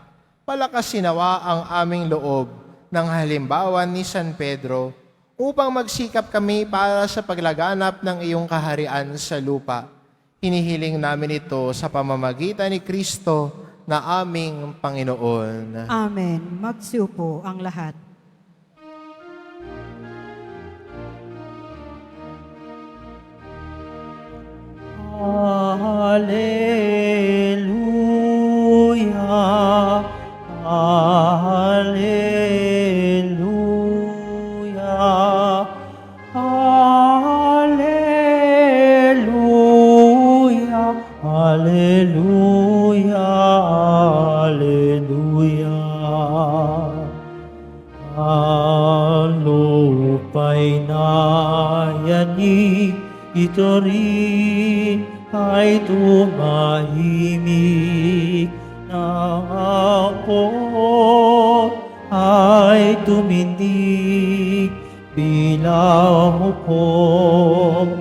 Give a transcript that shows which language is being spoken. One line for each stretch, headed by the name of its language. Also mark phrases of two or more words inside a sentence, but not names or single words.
Filipino: Palakasin nawa ang aming loob ng halimbawa ni San Pedro upang magsikap kami para sa paglaganap ng iyong kaharian sa lupa. Hinihiling namin ito sa pamamagitan ni Kristo na aming Panginoon. Amen. Magsiupo ang lahat. Alleluia, alleluia, alleluia, alleluia, alleluia. Alupay na yanig, ito rin ay tumahimik na ako ay tumindig bilang ko